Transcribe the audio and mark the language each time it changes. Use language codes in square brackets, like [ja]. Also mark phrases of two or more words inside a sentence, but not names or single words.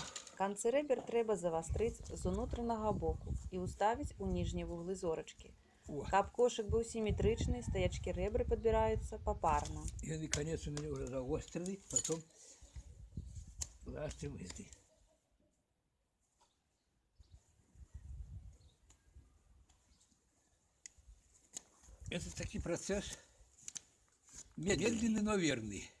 [be] Канцы рэбер трэба завастрыць з унутранага боку і ўставіць у ніжнія вуглы зорачкі. Каб кошык быў сіметрычны, стаячкі рэбры падбіраюцца папарна. [ru] И конец у меня уже заостренный, потом заострим этой. Это такой процесс медленный, но верный.